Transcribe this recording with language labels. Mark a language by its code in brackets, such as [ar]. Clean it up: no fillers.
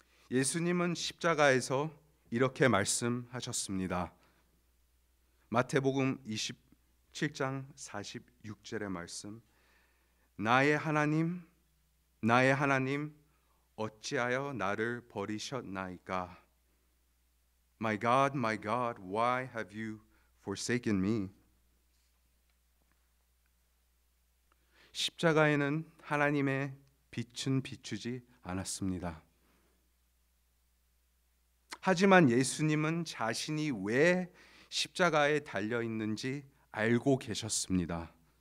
[ko] 예수님은 십자가에서 이렇게 말씀하셨습니다. 마태복음 27장 46절의 말씀. 나의 하나님, 나의 하나님, 어찌하여 나를 버리셨나이까? [en] My God, why have you forsaken me? [ko] 십자가에는 하나님의 빛은 비추지 않았습니다. 하지만 예수님은 자신이 왜 십자가에 달려 있는지 알고 계셨습니다.